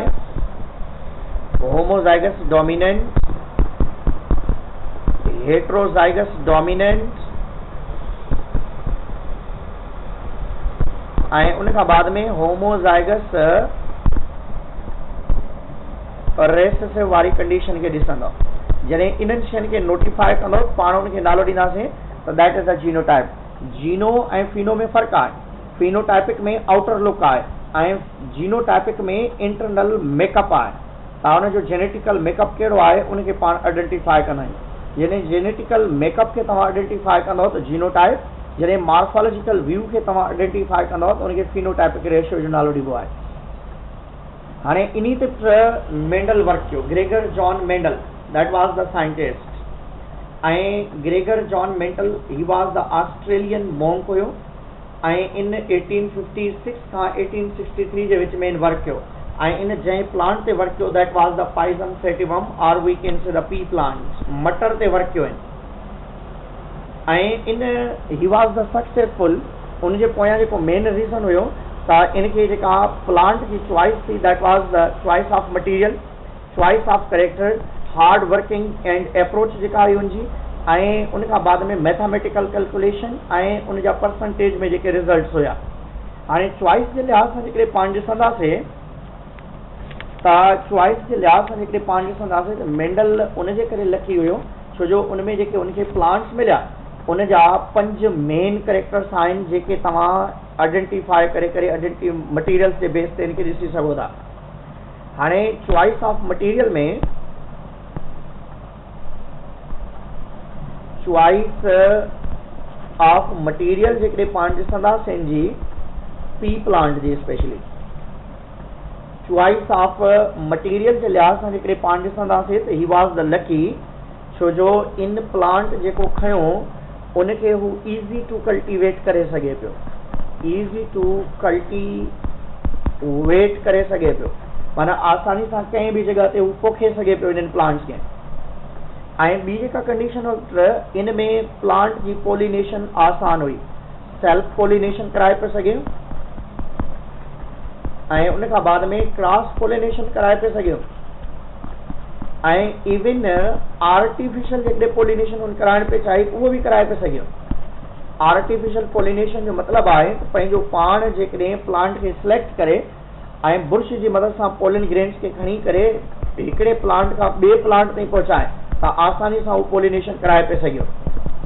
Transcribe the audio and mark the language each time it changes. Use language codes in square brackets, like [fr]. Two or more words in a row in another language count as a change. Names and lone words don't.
[en] homozygous dominant, heterozygous dominant, [sd] ऐं उन खां बाद में [en] homozygous recessive [sd] वारी कंडीशन खे ॾिसंदो। जॾहिं इन्हनि शयुनि खे नोटिफाई कंदो पाण उनखे नालो ॾींदासीं त [en] that is a genotype. [sd] जीनो ऐं फिनो में फ़र्क़ु आहे। फिनोटाइपिक में [en] outer look [sd] आहे ऐं जीनोटाइपिक में [en] internal makeup [sd] आहे। त हुनजो [en] genetical makeup [sd] कहिड़ो आहे उनखे पाण आइडेंटिफाई कंदा आहियूं। जॾहिं [en] genetical makeup [sd] खे तव्हां आइडेंटिफाई कंदव त जीनोटाइप, जॾहिं [en] morphological view [sd] खे तव्हां आइडेंटिफाई कंदव त उनखे [en] phenotypic ratio [sd] जो नालो ॾिबो आहे। हाणे इन्ही ते मेंडल वर्क कयो, ग्रेगर जॉन मेंडल, [en] that was the scientist. [sd] ऐं ग्रेगर जॉन मेंडल [en] he was the Australian monk [sd] हुयो ऐं इन 1856 खां 1863 जे विच में इन वर्क कयो। ऐं इन जंहिं प्लांट ते वर्क कयो [en] that was the Pisum sativum [sd] और [en] we can say the pea plant, [sd] मटर ते वर्क कयो आहिनि। ऐं इन [en] he was the successful, [sd] उनजे पोयां जेको मेन रीज़न हुयो त इनखे जेका प्लांट जी चॉइस थी [en] that was the choice of material. choice of character, hard working and approach [sd] जेका आई उनजी, ऐं उन खां बाद में [en] mathematical calculation [sd] ऐं उन जा परसेंटेज में जेके रिज़ल्ट्स हुया। हाणे चॉइस जे लिहाज़ सां जेकॾहिं पाण ॾिसंदासीं त चॉइस जे लिहाज़ सां जेकॾहिं पाण ॾिसंदासीं त मेंडल उनजे करे लकी हुयो छो जो उनमें जेके उनखे प्लांट्स मिलिया उन जा 5 [en] main characters [sd] आहिनि जेके तव्हां आइडेंटिफाई करे मटीरियल्स जे बेस ते इनखे ॾिसी सघो था। हाणे [en] choice of material [sd] में [en] choice of material [sd] जेकॾहिं पाण ॾिसंदासीं जी पी प्लांट जी स्पेशली [en] choice of material [sd] जे लिहाज़ सां जेकॾहिं पाण ॾिसंदासीं त [en] he was the lucky [sd] छो जो इन प्लांट जेको खयो उनखे हू [en] easy to cultivate [sd] करे सघे पियो, [en] easy to cultivate [sd] करे सघे पियो, माना आसानी सां कंहिं बि जॻह ते हू पोखे सघे पियो इन्हनि प्लांट्स खे। ऐं ॿी जेका कंडीशन हुई इन में प्लांट जी पोलिनेशन आसान हुई, [en] self pollination [sd] कराए पियो सघे ऐं उन खां बाद में [en] cross pollination [sd] कराए पियो सघे ऐं [en] even artificial [sd] जेकॾहिं पोलिनेशन उन कराइण पियो चाहे उहो बि कराए पियो सघे। [en] artificial pollination [sd] जो मतिलबु आहे त पंहिंजो पाण जेकॾहिं प्लांट खे सिलेक्ट करे ऐं बुर्श जी मदद सां [en] pollen grains [sd] खे खणी करे हिकिड़े प्लांट खां ॿिए प्लांट ताईं पहुचाए त आसानी सां उहो पोलिनेशन कराए पियो सघे।